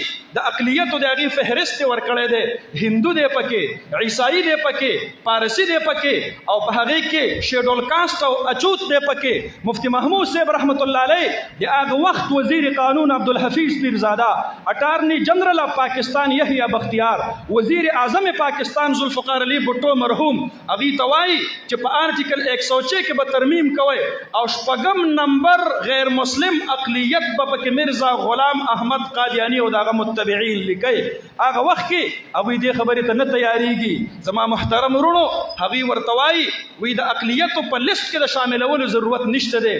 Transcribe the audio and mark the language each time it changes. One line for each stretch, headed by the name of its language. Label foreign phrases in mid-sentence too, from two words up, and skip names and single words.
Pashto: د اقلیتو د هغې فهرست یې ورکړی دی هندو دی پکې عیسائی دی پکې پارسي دی پکې او په هغې کې
English: scheduled caste
Pashto: او اچوت دی پکې. مفتی محمود صاحب رحمت الله علیه د هغه وخت وزیر قانون عبدالحفیظ پیرزاده
English: Attorney General of Pakistan
Pashto: یحییٰ بختیار وزیر اعظم پاکستان ذوالفقار علی بھٹو مرحوم هغې ته وایي چې په آرټیکل 106 کې به ترمیم کوئ او 8 نمبر غیر مسلم اقلیت به پکې مرزا غلام احمد قادیانی او د هغه متبعین لیکئ. هغه وخت کې هغوی دې خبرې ته نه تیاریږي. زما محترم ورونو هغوی ورته وایي وی د اقلیتو په لیست کې د شاملولو ضرورت نشته دی.